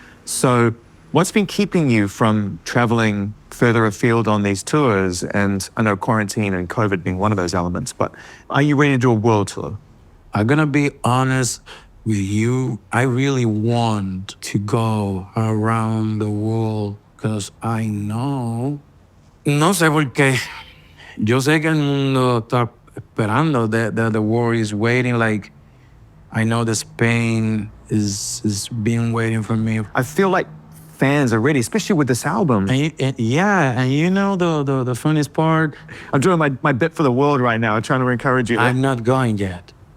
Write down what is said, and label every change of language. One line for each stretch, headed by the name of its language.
English: So what's been keeping you from traveling further afield on these tours? And I know quarantine and COVID being one of those elements, but are you ready to do a world tour? I'm gonna be honest with you. I really want to go around the world because I know.
Spanish: No sé por qué. Yo sé que el mundo está esperando.
English: The world is waiting. Like, I know that Spain is been waiting for me. I feel like fans are ready, especially with this album. And you know the funniest part? I'm doing my bit for the world right now, trying to encourage you. I'm not going yet.